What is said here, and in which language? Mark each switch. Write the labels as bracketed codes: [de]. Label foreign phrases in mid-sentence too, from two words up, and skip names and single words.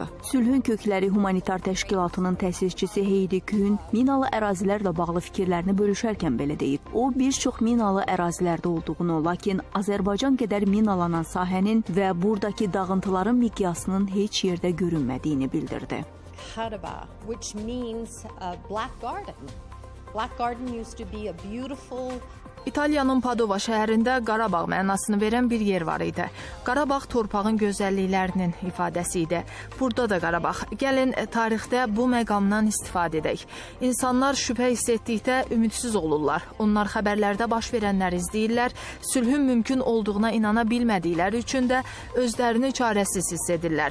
[az] Sülhün Kökləri Humanitar Təşkilatının təsisçisi Heydi Köhn minalı ərazilərlə bağlı fikirlərini bölüşərkən belə deyib. O, bir çox minalı ərazilərdə olduğunu, lakin Azərbaycan qədər minalanan sahənin və buradakı dağıntıların miqyasının heç yerdə görünmədiyini bildirdi. Qarabağ, [en] which means black garden. Black garden used to be a beautiful [az] İtaliyanın Padova şəhərində Qarabağ mənasını verən bir yer var idi. Qarabağ torpağın gözəlliklərinin ifadəsi idi. Burada da Qarabağ. Gəlin tarixdə bu məqamdan istifadə edək. İnsanlar şübhə hiss etdikdə ümidsiz olurlar. Onlar xəbərlərdə baş verənləri izləyirlər. Sülhün mümkün olduğuna inana bilmədikləri üçün də özlərini çarəsiz hiss edirlər.